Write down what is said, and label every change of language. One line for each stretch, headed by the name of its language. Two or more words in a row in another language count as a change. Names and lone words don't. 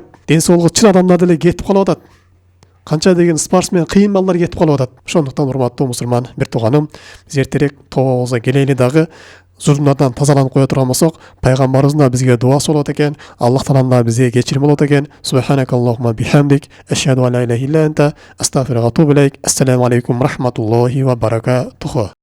Kyrgyz: Ден соолугу чын адамдар деле кетип калып атат. Канча деген спортсмен, кыйын балдар кетип калып атат. Ошондуктан урматтуу мусулман бир тууганым, биз эртерээк тобобузга келели дагы зулумдардан тазаланып кое турган болсок, пайгамбарыбыз да бизге дуасы болот экен. Аллах Таалам да бизге кечирим болот экен.
Arabic: سبحانك اللهم وبحمدك أشهد أن لا إله إلا أنت أستغفرك وأتوب إليك. السلام عليكم ورحمة الله وبركاته.